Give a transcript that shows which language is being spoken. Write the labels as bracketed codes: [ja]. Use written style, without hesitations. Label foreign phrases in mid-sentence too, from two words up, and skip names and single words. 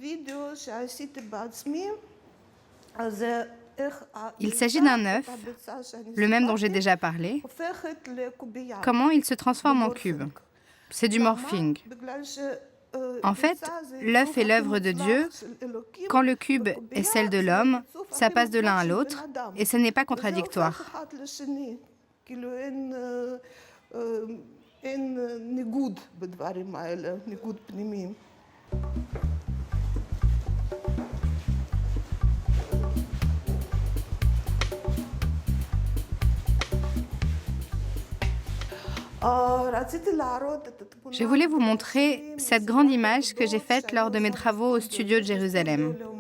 [fr] Il s'agit d'un œuf, le même dont j'ai déjà parlé. Comment il se transforme en cube? C'est du morphing. En fait, l'œuf est l'œuvre de Dieu. Quand le cube est celle de l'homme, ça passe de l'un à l'autre et ce n'est pas contradictoire. [he] אין ניגוד בדברים האלה, ניגוד פנימי. [fr] Je voulais vous montrer cette grande image que j'ai faite lors de mes travaux au studio de Jérusalem.